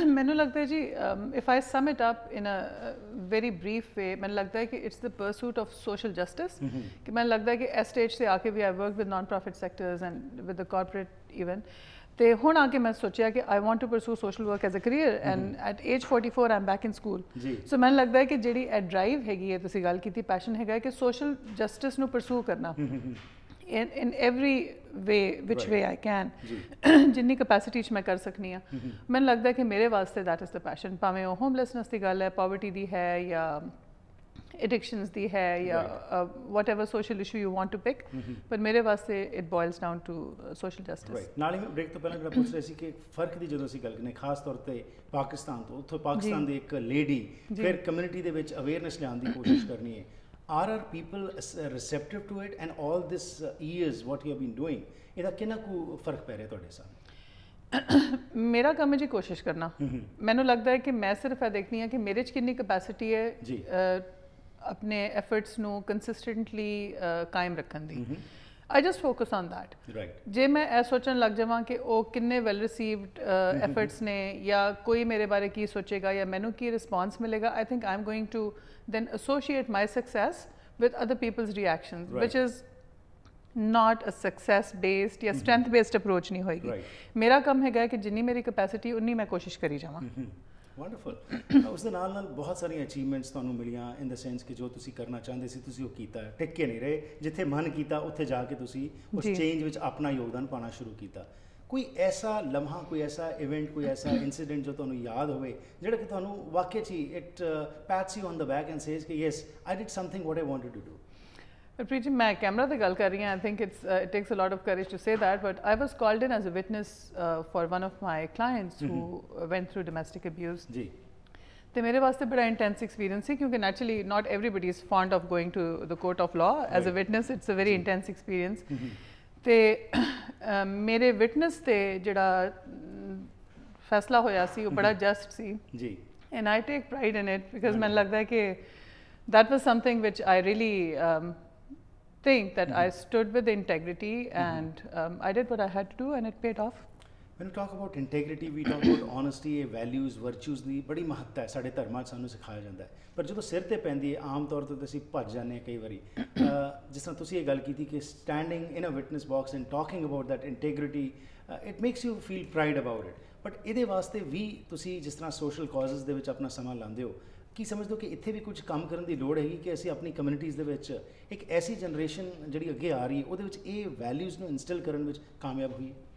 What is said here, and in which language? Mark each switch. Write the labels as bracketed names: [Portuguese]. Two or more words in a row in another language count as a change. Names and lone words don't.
[Punjabi] ਮੈਨੂੰ ਲੱਗਦਾ ਹੈ ਜੀ [English] if I sum it up in a very brief way [Punjabi] ਮੈਨੂੰ ਲੱਗਦਾ ਹੈ ਕਿ [English] it's the pursuit of social justice [Punjabi] ਕਿ ਮੈਨੂੰ ਲੱਗਦਾ ਹੈ ਕਿ ਇਸ ਸਟੇਜ 'ਤੇ ਆ ਕੇ ਵੀ ਆਈ [English] work with non profit sectors and with the corporate even [Punjabi] ਤੇ ਹੁਣ ਆ ਕੇ ਮੈਂ ਸੋਚਿਆ ਕਿ [English] I want to pursue social work as a career and at age 44 I am back in school [Punjabi] ਸੋ ਮੈਨੂੰ ਲੱਗਦਾ ਹੈ ਕਿ ਜਿਹੜੀ ਇਹ ਡਰਾਈਵ ਹੈਗੀ ਹੈ ਤੁਸੀਂ ਗੱਲ ਕੀਤੀ ਪੈਸ਼ਨ ਹੈਗਾ ਕਿ [English] social justice [Punjabi] ਨੂੰ ਪਰਸੂ ਕਰਨਾ [English] in every way which way I can [Punjabi] ਜਿੰਨੀ ਕਪੈਸਿਟੀ 'ਚ ਮੈਂ ਕਰ ਸਕਨੀ ਆ ਮੈਨੂੰ ਲੱਗਦਾ ਕਿ ਮੇਰੇ ਵਾਸਤੇ [English] that is the passion [Punjabi] ਭਾਵੇਂ ਉਹ ਹੋਮਲੈਸਨੈਸ ਦੀ ਗੱਲ ਹੈ ਪਾਵਰਟੀ ਦੀ ਹੈ ਜਾਂ ਐਡਿਕਸ਼ਨਸ ਦੀ ਹੈ ਜਾਂ [English] whatever social issue you want to pick, [Punjabi] ਪਰ ਮੇਰੇ ਵਾਸਤੇ [English] it boils down to social justice. [Punjabi] ਨਾਲ ਹੀ ਮੈਂ ਬ੍ਰੇਕ ਤੋਂ ਪਹਿਲਾਂ ਜਿਹੜਾ ਪੁੱਛ ਰਹੀ ਸੀ ਕਿ ਫਰਕ ਦੀ ਜਦੋਂ ਅਸੀਂ ਗੱਲ ਕਰਨੇ ਖਾਸ ਤੌਰ ਤੇ ਪਾਕਿਸਤਾਨ ਤੋਂ, ਉੱਥੋਂ ਪਾਕਿਸਤਾਨ ਦੀ ਇੱਕ ਲੇਡੀ ਫਿਰ ਕਮਿਊਨਿਟੀ ਦੇ ਵਿੱਚ ਅਵੇਅਰਨੈਸ ਲਿਆਉਣ ਦੀ ਕੋਸ਼ਿਸ਼ ਕਰਨੀ ਹੈ, [English] are people receptive to it and all this years what you have been doing, [Punjabi] ਇਹਦਾ ਕਿੰਨਾ ਕੁ ਫਰਕ ਪੈ ਰਿਹਾ ਤੁਹਾਡੇ ਸਾਹਮਣੇ? ਮੇਰਾ ਕੰਮ ਹੈ ਜੀ ਕੋਸ਼ਿਸ਼ ਕਰਨਾ। ਮੈਨੂੰ ਲੱਗਦਾ ਹੈ ਕਿ ਮੈਂ ਸਿਰਫ ਇਹ ਦੇਖਦੀ ਹਾਂ ਕਿ ਮੇਰੇ 'ਚ ਕਿੰਨੀ ਕਪੈਸਿਟੀ ਹੈ ਆਪਣੇ ਐਫਰਟਸ ਨੂੰ ਕੰਸਿਸਟੈਂਟਲੀ ਕਾਇਮ ਰੱਖਣ ਦੀ। [English] I just focus on that. Right. [Punjabi] ਜੇ ਮੈਂ ਇਹ ਸੋਚਣ ਲੱਗ ਜਾਵਾਂ ਕਿ ਉਹ ਕਿੰਨੇ [English] well received efforts [Punjabi] ਨੇ ਜਾਂ ਕੋਈ ਮੇਰੇ ਬਾਰੇ ਕੀ ਸੋਚੇਗਾ ਜਾਂ ਮੈਨੂੰ ਕੀ ਰਿਸਪੌਂਸ ਮਿਲੇਗਾ, [English] I think I'm going to then associate my success with other people's reactions, which is not a success based ਜਾਂ strength based approach [Punjabi] ਨਹੀਂ ਹੋਏਗੀ। ਮੇਰਾ ਕੰਮ ਹੈਗਾ ਕਿ ਜਿੰਨੀ ਮੇਰੀ ਕਪੈਸਿਟੀ ਉਨੀ ਮੈਂ ਕੋਸ਼ਿਸ਼ ਕਰੀ ਜਾਵਾਂ। ਵੰਡਰਫੁਲ। ਉਸ ਦੇ ਨਾਲ ਨਾਲ ਬਹੁਤ ਸਾਰੀਆਂ ਅਚੀਵਮੈਂਟਸ ਤੁਹਾਨੂੰ ਮਿਲੀਆਂ [English] in the sense [Punjabi] ਕਿ ਜੋ ਤੁਸੀਂ ਕਰਨਾ ਚਾਹੁੰਦੇ ਸੀ ਤੁਸੀਂ ਉਹ ਕੀਤਾ, ਟਿਕ ਕੇ ਨਹੀਂ ਰਹੇ, ਜਿੱਥੇ ਮਨ ਕੀਤਾ ਉੱਥੇ ਜਾ ਕੇ ਤੁਸੀਂ ਉਸ ਚੇਂਜ ਵਿੱਚ ਆਪਣਾ ਯੋਗਦਾਨ ਪਾਉਣਾ ਸ਼ੁਰੂ ਕੀਤਾ। ਕੋਈ ਐਸਾ ਲਮਹਾ, ਕੋਈ ਐਸਾ ਇਵੈਂਟ, ਕੋਈ ਐਸਾ ਇਨਸੀਡੈਂਟ ਜੋ ਤੁਹਾਨੂੰ ਯਾਦ ਹੋਵੇ ਜਿਹੜਾ ਕਿ ਤੁਹਾਨੂੰ ਵਾਕਈ 'ਚ [English] it pats you on the back and says [Punjabi] ਕਿ [English] yes I did something what I wanted to do? Preet ji, [Punjabi] ਮੈਂ ਕੈਮਰਾ ਤੇ ਗੱਲ ਕਰ ਰਹੀ ਹਾਂ। [English] I think it takes a lot of courage to say that, but I was called in as a witness for one of my clients who went through domestic abuse. [Punjabi] ਜੀ। ਤੇ ਮੇਰੇ ਵਾਸਤੇ ਬੜਾ [English] intense experience [Punjabi] ਸੀ ਕਿਉਂਕਿ [English] naturally not everybody is fond of going to the court of law as a witness. it's a very intense experience. [Punjabi] ਤੇ ਮੇਰੇ ਵਿਟਨੈਸ ਤੇ ਜਿਹੜਾ ਫੈਸਲਾ ਹੋਇਆ ਸੀ ਉਹ ਬੜਾ ਜਸਟ ਸੀ ਜੀ, [English] and I take pride in it because [Punjabi] ਮੈਨੂੰ ਲੱਗਦਾ ਹੈ ਕਿ [English] that was something which I really think that I stood with integrity and I did what I had to do and it paid off. When we talk about integrity, we talk about honesty, values, virtues [Punjabi] ਦੀ ਬੜੀ ਮਹੱਤਤਾ ਹੈ, ਸਾਡੇ ਧਰਮਾਂ 'ਚ ਸਾਨੂੰ ਸਿਖਾਇਆ ਜਾਂਦਾ ਹੈ। ਪਰ ਜਦੋਂ ਸਿਰ ਤੇ ਪੈਂਦੀ ਹੈ ਆਮ ਤੌਰ 'ਤੇ ਅਸੀਂ ਭੱਜ ਜਾਂਦੇ ਹਾਂ ਕਈ ਵਾਰੀ। ਜਿਸ ਤਰ੍ਹਾਂ ਤੁਸੀਂ ਇਹ ਗੱਲ ਕੀਤੀ ਕਿ [English] standing in a witness box and talking about that integrity, it makes you feel pride about it. [Punjabi] ਬਟ ਇਹਦੇ ਵਾਸਤੇ ਵੀ ਤੁਸੀਂ ਜਿਸ ਤਰ੍ਹਾਂ [English] social causes [Punjabi] ਦੇ ਵਿੱਚ ਆਪਣਾ ਸਮਾਂ ਲਾਉਂਦੇ ਹੋ, ਕੀ ਸਮਝਦੇ ਹੋ ਕਿ ਇੱਥੇ ਵੀ ਕੁਝ ਕੰਮ ਕਰਨ ਦੀ ਲੋੜ ਹੈਗੀ ਕਿ ਅਸੀਂ ਆਪਣੀ ਕਮਿਊਨਿਟੀਜ਼ ਦੇ ਵਿੱਚ ਇੱਕ ਐਸੀ ਜਨਰੇਸ਼ਨ ਜਿਹੜੀ ਅੱਗੇ ਆ ਰਹੀ ਹੈ ਉਹਦੇ ਵਿੱਚ ਇਹ ਵੈਲਿਊਜ਼ ਨੂੰ ਇੰਸਟਿਲ ਕਰਨ ਵਿੱਚ ਕਾਮਯਾਬ ਹੋਈ?